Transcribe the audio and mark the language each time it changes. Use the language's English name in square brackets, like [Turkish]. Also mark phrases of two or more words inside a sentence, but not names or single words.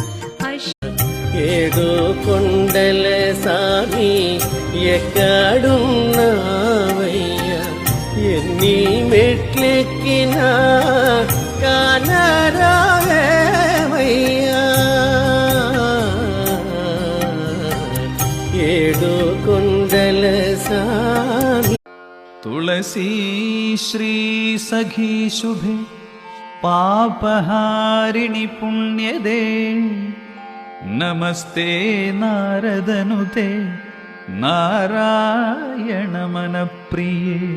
[Telugu] ఏడు కొండల సామి ఎక్కడున్నావయ్యా, ఎన్ని మెట్లెక్కినా కానరావేమయ్యా. ఏడు కొండల సామి. [Sanskrit] तुलसी श्री सखी शुभे पापहारिणि पुण्यदे नमस्ते नारदनुते नारायण मन प्रिये.